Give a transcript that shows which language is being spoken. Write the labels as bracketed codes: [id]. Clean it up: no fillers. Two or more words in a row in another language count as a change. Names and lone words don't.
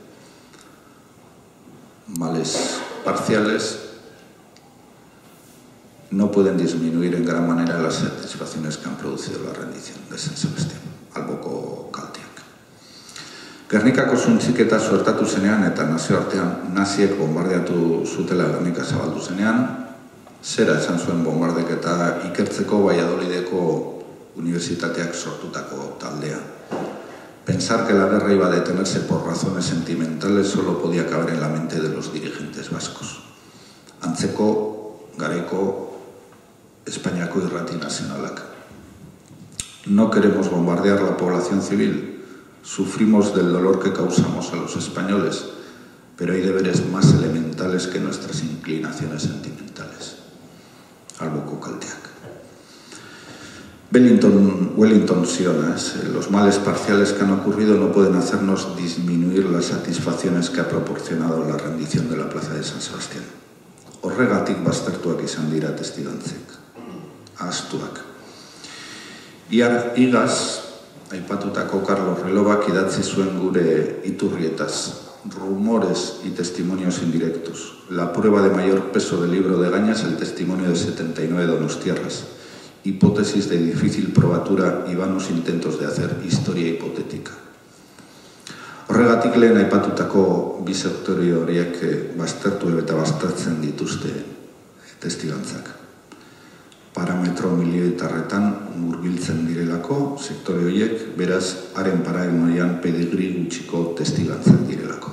[es] Males parciales no pueden disminuir en gran manera las satisfacciones que han producido la rendición de San Sebastián. [eu] Alboko kalteak. Gernikako suntziketa suertatu zenean eta nazioartean naziek bombardeatu zutela Gernika zabaldu zenean, zera esan zuen bombardeketa ikertzeko Valladolideko unibertsitateak sortutako taldea. [es] Pensar que la guerra iba a detenerse por razones sentimentales solo podía caber en la mente de los dirigentes vascos. [eu] Antzeko garaiko Espainiako irrati nazionalak. [es] No queremos bombardear la población civil. Sufrimos del dolor que causamos a los españoles, pero hay deberes más elementales que nuestras inclinaciones sentimentales. [eu] Alboko kalteak. Wellington ziona, [es] los males parciales que han ocurrido no pueden hacernos disminuir las satisfacciones que ha proporcionado la rendición de la plaza de San Sebastián. [eu] Horregatik baztertuak izan dira testigantzek. Ahaztuak. Igaz, aipatutako Carlos Relobak idatzi zuen gure iturrietaz, [es] rumores y testimonios indirectos. La prueba de mayor peso del libro de Gaña es el testimonio de 79 donostiarras, hipótesis de difícil probatura y vanos intentos de hacer historia hipotética. [eu] Horregatik lehen aipatutako bi sektore horiek baztertu eta baztertzen dituzte testigantzak. Parametro militarretan murgiltzen direlako sektore horiek, beraz, haren paradigmoian pedigri gutxiko testigantzak direlako.